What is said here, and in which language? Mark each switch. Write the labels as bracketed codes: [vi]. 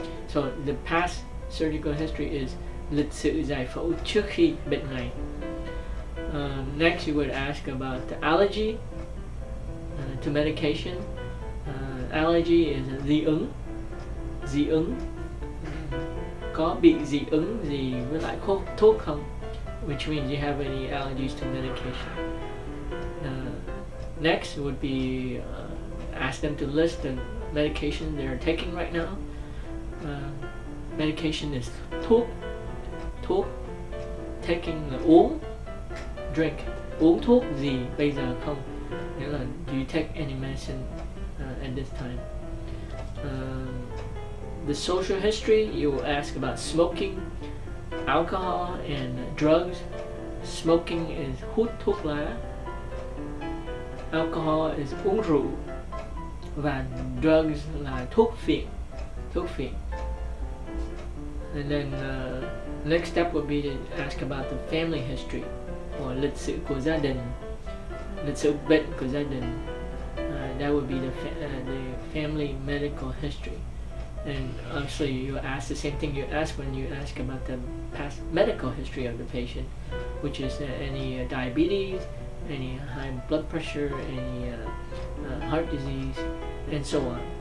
[vi] So the past surgical history is lịch sử giải phẫu trước khi bệnh này. [en] Next, you would ask about the allergy to medication. Allergy is dị ứng. [vi] Có bị dị ứng gì với lại thuốc không? [en] Which means you have any allergies to medication. Next would be ask them to list the medication they're taking right now. Medication is thuốc. Taking là uống. Drink. [vi] Uống thuốc gì bây giờ không? [en] Nghĩa là do you take any medicine at this time? The social history, you will ask about smoking, alcohol, and drugs. [vi] Smoking is hút thuốc lá. Alcohol is uống rượu. Và drugs là thuốc phiện. [en] And then next step would be to ask about the family history, or lịch sử của gia đình, lịch sử bệnh của gia đình. That would be the family medical history. And obviously you ask the same thing you ask when you ask about the past medical history of the patient, which is any diabetes, any high blood pressure, any heart disease, and so on.